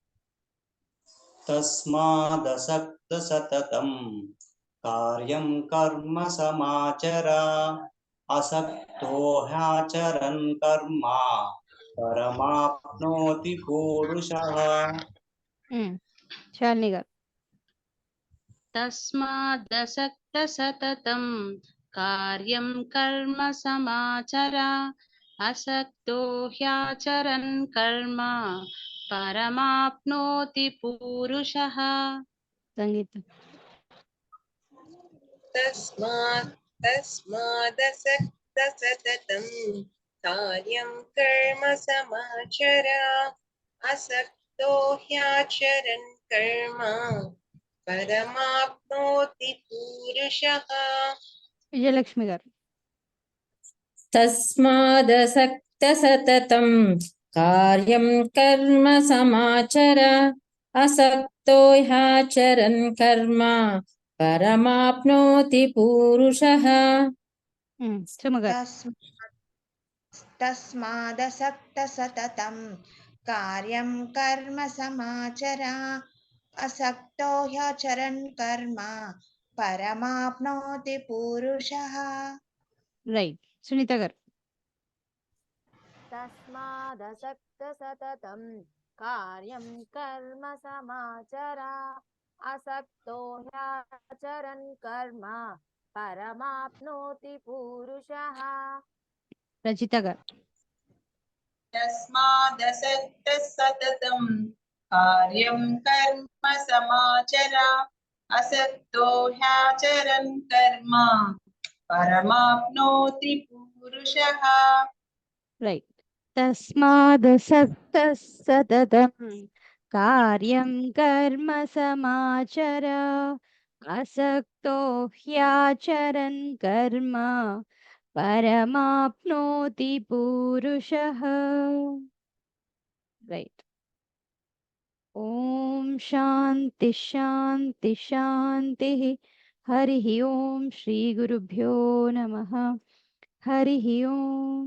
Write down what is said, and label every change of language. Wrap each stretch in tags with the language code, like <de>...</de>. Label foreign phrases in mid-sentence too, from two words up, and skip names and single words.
<sa>తస్మాదసక్త సతతం కార్యం కర్మ సమాచర అసక్తో హ్యాచరన్ కర్మ పరమాప్నోతి పూరుషః.</sa> <te>శాలిని గారు.</te> <sa>తస్మాదసక్త సతతం కార్యం కర్మ సమాచర असक्तो ह्याचरन् कर्म परमाप्नोति पूरुषः</sa> <te>సంగీత</te> <sa>तस्मादसक्तसततं कार्यं कर्म समाचर असक्तो ह्याचरन् कर्म परमाप्नोति पूरुषः</sa> <te>విజయలక్ష్మి గారు.</te> <sa>तस्मादसक्तसततं कार्यं कर्म समाचर असक्तो ह्याचरन् कर्म परमाप्नोति पूरुषः</sa> <te>సుమ గారు.</te> <sa>तस्मादसक्तसततं कार्यं कर्म समाचर असक्तो ह्याचरन् कर्म परमाप्नोति पूरुषः</sa> <te>రైట్. సునీత గారు.</te> <sa>तस्मादसक्तसततं कार्यं कर्म समाचर असक्तो ह्याचरन् कर्म परमाप्नोति पूरुषः</sa> <te>రజిత గారు.</te> <sa>तस्मादसक्तसततं कार्यं कर्म समाचर असक्तो ह्याचरन् कर्म परमाप्नोति पूरुषः</sa> <te>రైట్.</te> <sa>तस्मादसक्तसततं कार्यं कर्म समाचर असक्तो ह्याचरन् कर्म परमाप्नोति पूरुषः. రైట్. ఓం శాంతి శాంతి శాంతి. హరి ఓం శ్రీ గురుభ్యో నమః. హరి ఓం.</sa>